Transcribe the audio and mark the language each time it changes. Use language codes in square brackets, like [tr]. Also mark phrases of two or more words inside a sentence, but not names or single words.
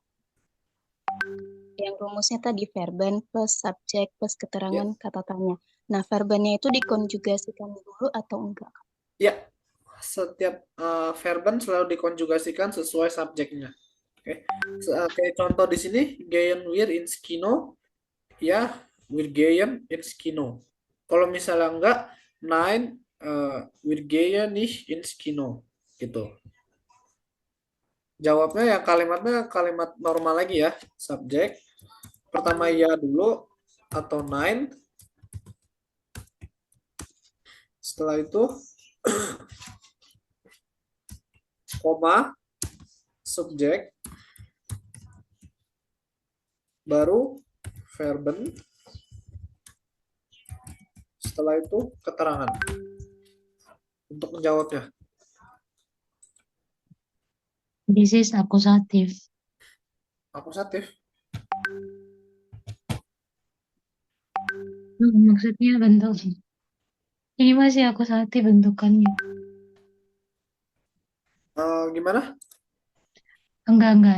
[id] Yang rumusnya tadi verben plus subjek plus keterangan kata tanya. Nah, verbennya itu dikonjugasikan dulu atau enggak? Ya, setiap verben selalu dikonjugasikan sesuai subjeknya. Oke. Kayak contoh di sini, [de] gehen wir ins Kino, ya, wir gehen ins Kino. [id] Kalau misalnya enggak, [de] nein, wir gehen nicht ins Kino, [id] gitu. Jawabnya ya kalimatnya kalimat normal lagi ya, subjek. Pertama ya dulu atau nein. Setelah itu koma, subjek, baru verben, setelah itu keterangan untuk menjawabnya. [en] This is akusatif. [id] Akusatif. Maksudnya bentuk. Ini masih akusatif bentukannya. Gimana? Enggak.